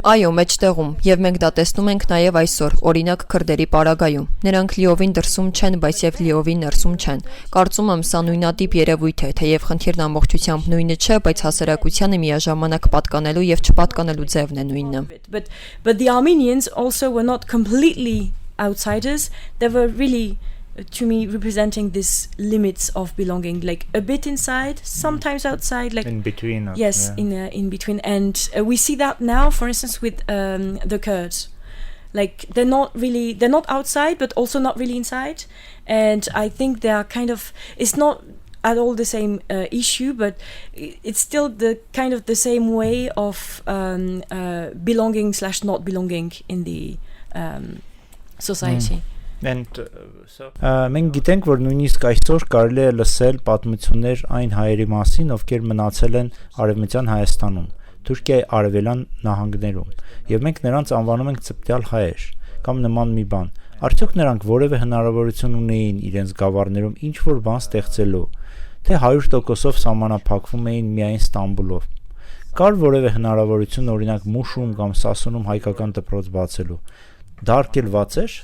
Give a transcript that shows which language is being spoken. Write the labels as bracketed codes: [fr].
[hy] Այո, մեջտեղում, եւ մենք դա տեսնում ենք նաեւ այսօր, օրինակ քրդերի պարագայում։ Նրանք լիովին դրսում չեն, բայց եւ լիովին ներսում չեն։ Կարծում եմ սա նույնատիպ երևույթ է, թեև խնդիրն ամբողջությամբ նույնը չէ, բայց հասարակությանը միաժամանակ պատկանելու եւ չպատկանելու ձևն է նույնը։ [en] But the Armenians also were not completely outsiders. They were really, to me, representing these limits of belonging, like a bit inside, sometimes outside, like in between. Yes, yeah. in between, and we see that now, for instance, with the Kurds. Like they're not outside, but also not really inside, and I think they are kind of. It's not at all the same issue, but it's still the kind of the same way of belonging / not belonging in the society. And [hy] մենք գիտենք, որ նույնիսկ այսօր կարելի է լսել պատմություններ այն հայերի մասին, ովքեր մնացել են Արևմտյան Հայաստանում, Թուրքիայի արևելյան նահանգներում, եւ մենք նրանց անվանում ենք ծպտյալ հայեր կամ նման մի բան։ Արդյոք նրանք որևէ հնարավորություն ունեին իրենց գավառներում ինչ որ բան ստեղծելու, թե 100%-ով սահմանափակվում էին միայն Ստամբուլով։ Կար որևէ հնարավորություն օրինակ Մուշում կամ Սասունում հայկական դպրոց բացելու։ Դա արգելված էր։